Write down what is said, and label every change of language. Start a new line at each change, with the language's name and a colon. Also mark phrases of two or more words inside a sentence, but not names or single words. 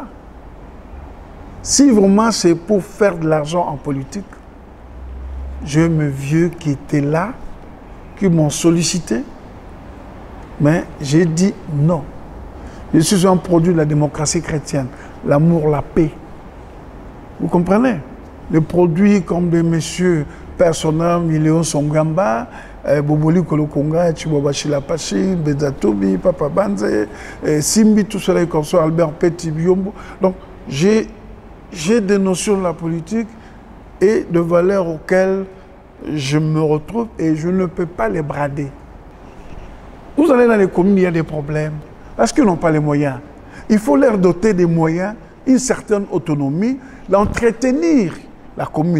French: Si vraiment c'est pour faire de l'argent en politique, j'ai mes vieux qui étaient là, qui m'ont sollicité, mais j'ai dit non. Je suis un produit de la démocratie chrétienne, l'amour, la paix. Vous comprenez? Les produits comme des messieurs Persona, Miléon Songamba, Boboli Kolokonga, Chiboba Chilapachi, Bezatobi, Papa Banze, Simbi, tout cela comme ça, Albert Petit Biombo. Donc, j'ai des notions de la politique et de valeurs auxquelles je me retrouve et je ne peux pas les brader. Vous allez dans les communes, il y a des problèmes. Parce qu'ils n'ont pas les moyens. Il faut leur doter des moyens, une certaine autonomie, d'entretenir la commune.